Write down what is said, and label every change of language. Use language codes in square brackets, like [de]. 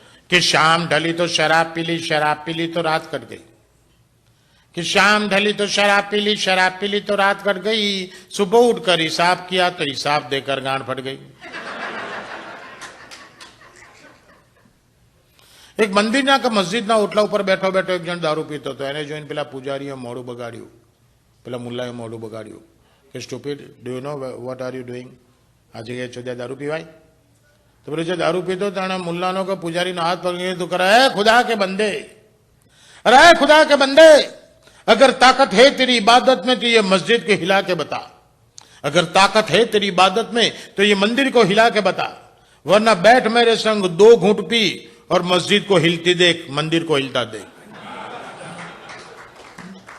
[hi] कि शाम ढली तो शराब पी ली, शराब पी ली तो रात कट गई. कि शाम ढली तो शराब पी ली, शराब पी ली तो रात कट गई. सुबह उठकर हिसाब किया तो हिसाब देकर गांठ फट गई. [gu] एक मंदिરના કે મસ્જિદના ઓટલા ઉપર બેઠો બેઠો એક જણ દારૂ પીતો હતો. એને જોઈને પેલા પૂજારીએ મોઢું બગાડ્યું, પેલા મુલ્લાએ મોઢું બગાડ્યું કે [en] Stupid, do you know what are you doing? [gu] આ જગ્યાએ ચોદ્યા દારૂ પીવાય? [hi] तो बोले [gu] जो दारू पीतो ताने मुल्लानो का पुजारी ने हाथ पकड़े तो करा, [hi] है खुदा के बंदे, अरे खुदा के बंदे, अगर ताकत है तेरी इबादत में तो ये मस्जिद को हिला के बता, अगर ताकत है तेरी इबादत में तो ये मंदिर को हिला के बता, वरना बैठ मेरे संग 2 घूंट पी और मस्जिद को हिलती देख, मंदिर को हिलता देख.